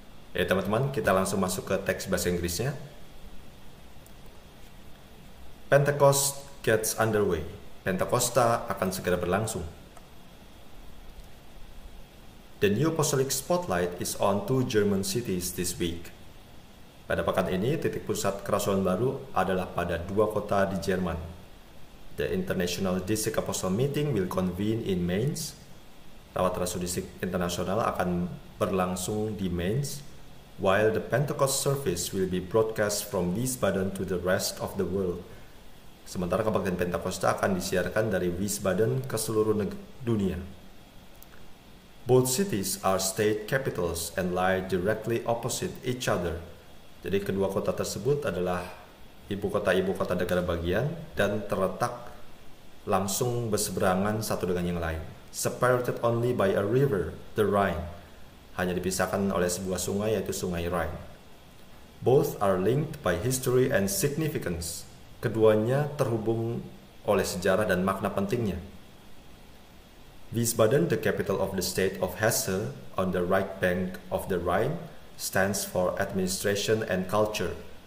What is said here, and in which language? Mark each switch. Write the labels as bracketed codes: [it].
[id] Ya teman-teman, kita langsung masuk ke teks bahasa Inggrisnya. [en] Pentecost gets underway. [id] Pentakosta akan segera berlangsung. [en] The new apostolic spotlight is on 2 German cities this week. [id] Pada pekan ini, titik pusat kerasulan baru adalah pada 2 kota di Jerman. [en] The International District Apostle Meeting will convene in Mainz. [id] Rapat Rasul Distrik Internasional akan berlangsung di Mainz, [en] while the Pentecost service will be broadcast from Wiesbaden to the rest of the world. [id] Sementara kebaktian Pentakosta akan disiarkan dari Wiesbaden ke seluruh dunia. [en] Both cities are state capitals and lie directly opposite each other. [id] Jadi kedua kota tersebut adalah ibu kota negara bagian dan terletak langsung berseberangan satu dengan yang lain. [en] Separated only by a river, the Rhine. [id] Hanya dipisahkan oleh sebuah sungai, yaitu sungai Rhine. [en] Both are linked by history and significance. [id] Keduanya terhubung oleh sejarah dan makna pentingnya. [en] Wiesbaden, the capital of the state of Hesse, on the right bank of the Rhine, stands for administration and culture.